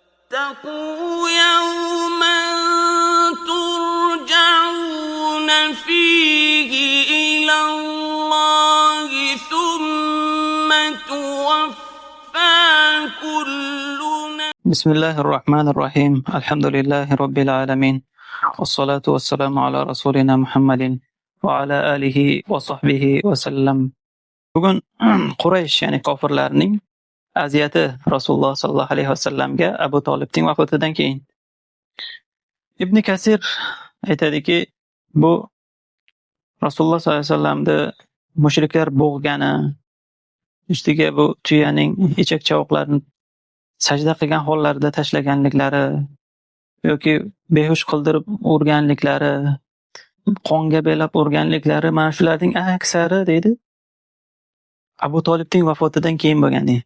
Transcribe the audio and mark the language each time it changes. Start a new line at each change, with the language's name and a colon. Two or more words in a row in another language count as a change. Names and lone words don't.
Arabic: واتقوا يوما ترجعون فيه إلى الله ثم توفى كل نفس. بسم الله الرحمن الرحيم. الحمد لله رب العالمين، والصلاة والسلام على رسولنا محمد وعلى آله وصحبه وسلم.
Uzbek: Bugun Quraysh, ya'ni kofirlarning aziyati Rasululloh
Arabic: صلى الله عليه وسلم
Uzbek: Abu Talibning vafotidan keyin. Ibn Kasir aytadiki, bu Rasululloh
Arabic: صلى الله عليه وسلم
Uzbek: mushriklar bo'g'gani, ustiga bu tuyaning ichak chavoqlarini sajda qilgan hollarida tashlaganliklari yoki behush qildirib urganliklari, qonga belab urganliklari, mana shularning aksari deydi Abu Talibning vafotidan keyin bo'lgan deydi.